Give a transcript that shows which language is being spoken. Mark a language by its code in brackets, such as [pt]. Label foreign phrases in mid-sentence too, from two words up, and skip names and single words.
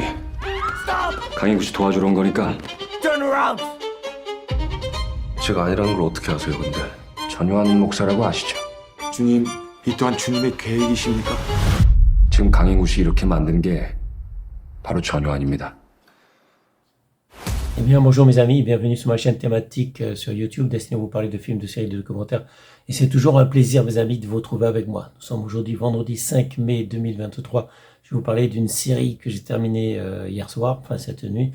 [ko] 강희구 씨 도와주러 온 거니까. [en] Turn around. [ko] 제가 아니라는 걸 어떻게 아세요, 근데? 전요한 목사라고 아시죠? 주님, 이 또한 주님의 계획이십니까? 지금 강희구 씨 이렇게 만든 게 바로 전요한입니다. [fr] Eh bien, bonjour mes amis, bienvenue sur ma chaîne thématique sur YouTube destinée à vous parler de films, de séries, de documentaires. Et c'est toujours un plaisir, mes amis, de vous retrouver avec moi. Nous sommes aujourd'hui vendredi 5 mai 2023. Je vais vous parler d'une série que j'ai terminée hier soir, enfin cette nuit.